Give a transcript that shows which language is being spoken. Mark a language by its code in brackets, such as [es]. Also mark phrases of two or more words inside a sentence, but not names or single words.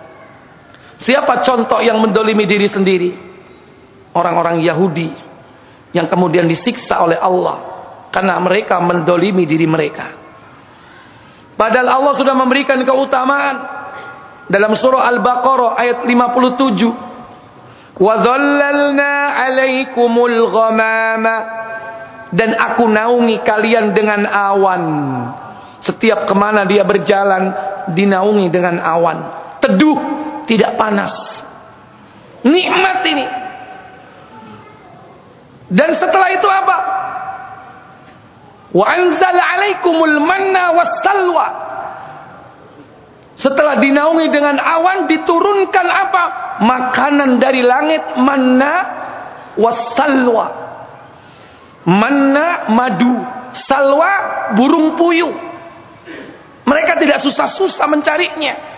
[id] Siapa contoh yang mendolimi diri sendiri? Orang-orang Yahudi yang kemudian disiksa oleh Allah karena mereka mendolimi diri mereka. Padahal Allah sudah memberikan keutamaan dalam surah Al-Baqarah ayat 57. [ar] وظللنا عليكم الغمام, [id] dan aku naungi kalian dengan awan. Setiap kemana dia berjalan dinaungi dengan awan. Teduh, tidak panas. Nikmat ini. Dan setelah itu apa? [ar] وأنزل عليكم المن والسلوى. [id] Setelah dinaungi dengan awan, diturunkan apa? Makanan dari langit, manna wassalwa. Manna madu, salwa burung puyuh. Mereka tidak susah-susah mencarinya.